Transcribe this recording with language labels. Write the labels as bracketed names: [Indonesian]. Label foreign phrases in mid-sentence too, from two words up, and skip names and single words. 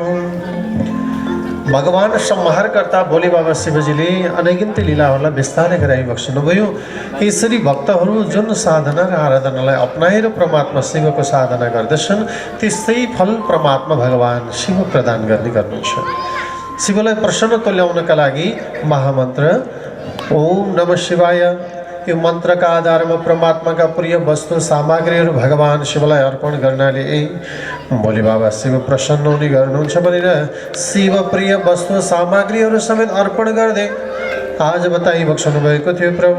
[Nepali] भगवान संहारकर्ता भोले बाबा शिवजीले अनगिन्ती लीलाहरूलाई विस्तारै गराइ बक्सनुभयो। यसरी भक्तहरू जुन साधना र आराधनालाई अपनाएर परमात्मा शिवको साधना गर्दछन् त्यस्तै फल परमात्मा भगवान शिव प्रदान गर्ने गर्नुहुन्छ। शिवलाई प्रसन्न तुल्याउनका लागि महामन्त्र [Sanskrit] ओम नमः शिवाय [Nepali] यो मन्त्रका आधारमा परमात्माका प्रिय वस्तु सामग्रीहरू भगवान शिवलाई अर्पण गर्नाले भोले बाबा शिव प्रसन्न हुने गर्नुहुन्छ भनेर शिव प्रिय वस्तु सामग्रीहरू समेत अर्पण गर्दै आज बताइ बक्सनु भएको थियो प्रभु।